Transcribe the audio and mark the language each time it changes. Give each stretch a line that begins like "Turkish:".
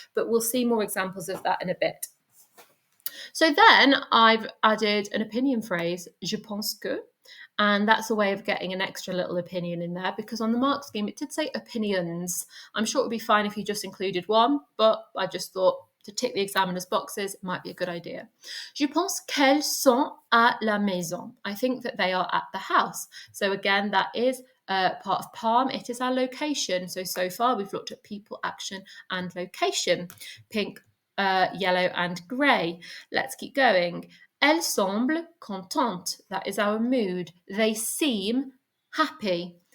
English: But we'll see more examples of that in a bit. So then I've added an opinion phrase,
French: je pense que,
English: and that's a way of getting an extra little opinion in there because on the mark scheme it did say opinions. I'm sure it would be fine if you just included one, but I just thought to tick the examiner's boxes might be a good idea.
French: Je pense qu'elles sont à la maison.
English: I think that they are at the house. So again, that is part of PALM. It is our location. So far we've looked at people, action, and location. Pink, yellow, and grey. Let's keep going.
French: Elles semblent contentes.
English: That is our mood. They seem happy.